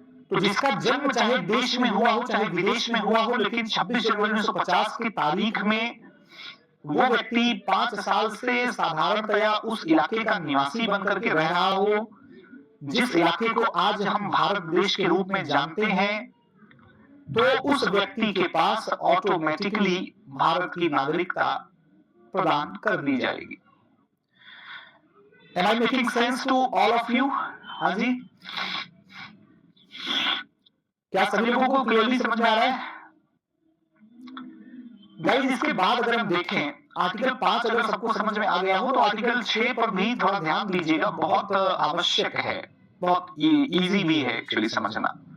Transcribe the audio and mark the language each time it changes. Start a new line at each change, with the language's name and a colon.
Hindi: तो जिसका जन्म चाहे देश में हुआ हो चाहे विदेश में हुआ हो, लेकिन 26 जनवरी 1950 की तारीख में वो व्यक्ति 5 साल से साधारणतया उस इलाके का निवासी बनकर के रह रहा हो, जिस इलाके को आज हम भारत देश के रूप में जानते हैं, तो उस व्यक्ति के पास ऑटोमेटिकली भारत की नागरिकता प्रदान कर दी जाएगी।
English: Am I making sense to all of you?
Hindi: हाँ जी, क्या सभी लोगों को क्लियरली समझ में आ रहा है? गाइस, इसके बाद अगर हम देखें आर्टिकल 5 अगर सबको समझ में आ गया हो तो आर्टिकल 6 पर भी थोड़ा ध्यान दीजिएगा, बहुत आवश्यक है, बहुत इजी भी है एक्चुअली समझना।